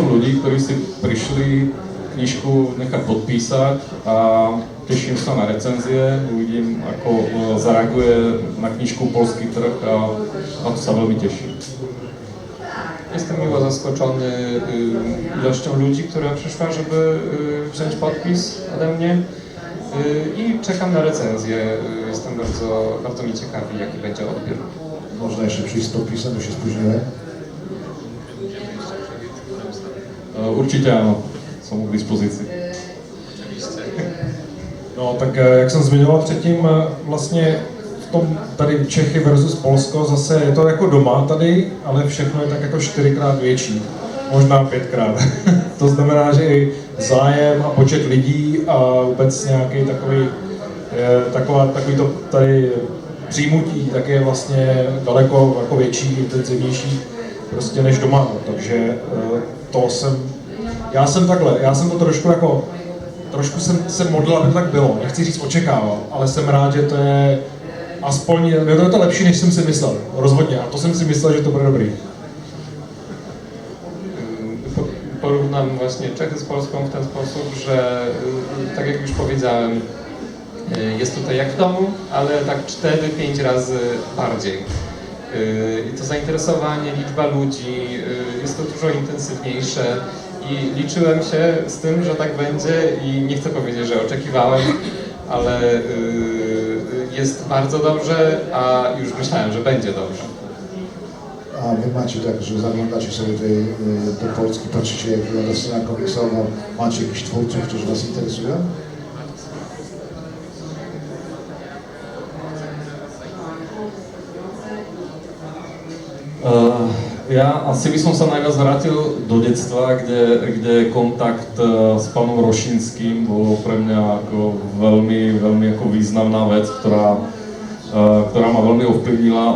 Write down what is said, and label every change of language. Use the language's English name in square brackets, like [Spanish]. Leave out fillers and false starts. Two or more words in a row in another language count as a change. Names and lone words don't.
[Slovak] ľudí, ktorí si prišli knižku nechať podpísať a teším sa na recenzie, uvidím, ako zareaguje na knižku polský trh a to sa veľmi teším. [Polish] Jestem miło zaskoczony ilością ludzi, która przyszła, żeby wziąć podpis ode mnie i czekam na recenzję. Jestem bardzo mi ciekawi, jaki będzie odbiór. Można jeszcze przyjść z podpisem, bo się spóźniłem. [Slovak] Určite áno, som k dispozícii. [Czech] No tak jak jsem zmiňoval předtím, vlastně v tom tady Čechy versus Polsko zase je to jako doma tady, ale všechno je tak jako 4x větší, možná 5x. To znamená, že i zájem a počet lidí a vůbec nějaký takový to tady přijmutí, tak je vlastně daleko jako větší, intenzivnější prostě než doma. Takže já jsem to trošku jsem modlil, aby to tak bylo, nechci říct očekával, ale jsem rád, že to je aspoň, je to lepší, než jsem si myslel, rozhodně, a to jsem si myslel, že to bude dobrý. [Polish] Porównam właśnie Czechy z Polską w ten sposób, że tak jak już powiedziałem, jest tutaj jak w domu, ale tak 4-5 razy bardziej. I to zainteresowanie, liczba ludzi, jest to dużo intensywniejsze i liczyłem się z tym, że tak będzie i nie chcę powiedzieć, że oczekiwałem, ale jest bardzo dobrze, a już myślałem, że będzie dobrze. A wy macie tak, że zaglądacie sobie do Polski, patrzycie jak wygląda scena komiksowa, macie jakichś twórców, którzy was interesują? [Slovak] Ja asi by som sa najviac vrátil do detstva, kde kontakt s pánom Rošinským bol pre mňa ako veľmi ako významná vec, ktorá ma veľmi ovplyvnila.